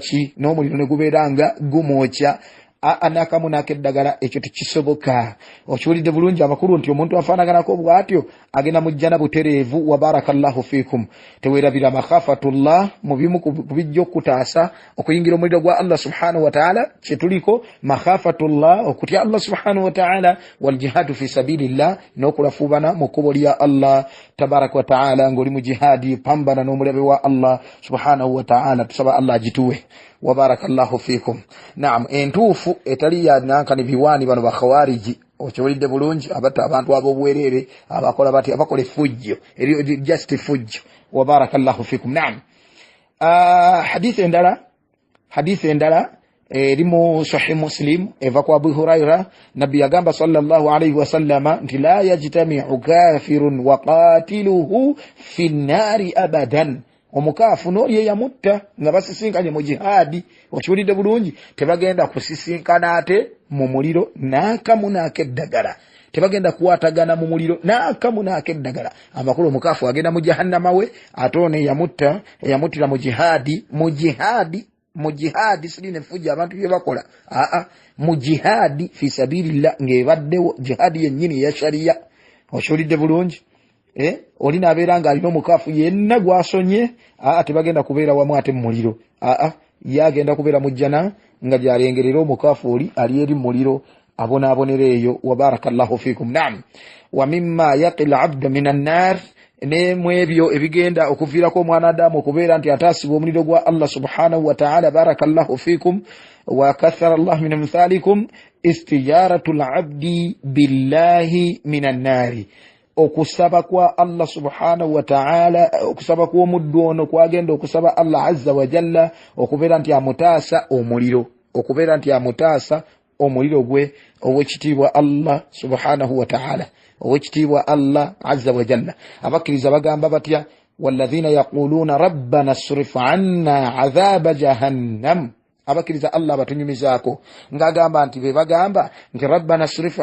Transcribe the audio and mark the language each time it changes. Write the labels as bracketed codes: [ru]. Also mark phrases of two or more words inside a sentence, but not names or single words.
[lg] ki n'omuliro ne gubeera nga gumwokya n'akamu n'akeddagala ekyo tekisoboka okiwulidde bulungi amakulu nti omuntu afaanaganako bw'atyo agenda mu jjana butereevu [ar] وبارك الله فيكم [lg] teweerabira makhafatullah mu bimu ku bijja okutaasa okuyingira omuliro gwa Allah [ar] سبحانه وتعالى [lg] kyetuliko makhafatullah okutya Allah [ar] سبحانه وتعالى والجهاد في سبيل الله [lg] n'okulafuubana mu kkubo lya Allah [ar] تبارك وتعالى [lg] ng'oli mu jihadi pambana n'omulabe wa Allah [ar] سبحانه وتعالى [lg] tusaba Allah agituwe [ar] وبارك الله فيكم نعم [lg] entuufu etali ya nankani biwaani bano bakhawariji okiwulidde bulungi abatta abantu ab'obwerere abakola bati abakola effujjo just effujjo [ar] وبارك الله فيكم نعم [lg] hadith endala erimu sahih muslim eva kwa Abu Huraira nabi yagamba [ar] صلى الله عليه [lg] wasallama nti [ar] لا يجتمع كافر وقاتله في النار أبدا [lg] omukafu n'oli yamutta nga basisinkanye mu jihadi okiwulidde bulungi tebagenda kusisinkana ate mu muliro n'akamu n'akeddagala tebagenda kuwatagana mu muliro n'akamu n'akeddagala amakulu omukafu agenda mu jahannama we ate ono yamuttira mu jihadi siline fujja abantu bye bakola mu jihadi [ar] في سبيل الله [lg] ng'ebaddewo jihadi yennyini ya sharia okiwulidde bulungi olina abeera nga alina omukafu yenna gwasonye tebagenda kubeera wamu ate mu muliro yagenda kubeera mu jjana nga gyalengerera omukafu oli ali eri mu muliro abonaabonera eyo [ar] وبارك الله فيكم نعم ومما يقي العبد من النار [lg] ne mwebyo ebigenda okuviirako omwana adamu okubeera nti ataasibwa omuliro gwa Allah [ar] سبحانه وتعالى بارك الله فيكم وكثر الله من أمثالكم استجارة العبد بالله من النار [lg] okusaba kwa Allah [ar] سبحانه وتعالى [lg] okusaba kwa omuddu ono kwagenda okusaba Allah [ar] عز وجل [lg] okubeera nti amutaasa omuliro gwe owekitiibwa Allah [ar] سبحانه وتعالى [lg] owekitiibwa Allah [ar] عز وجل [lg] abakkiriza bagamba batya [ar] والذين يقولون ربنا اصرف عنا عذاب جهنم [lg] abakkiriza Allah batunyumizaako ngagamba nti be bagamba nti [ar] ربنا اصرف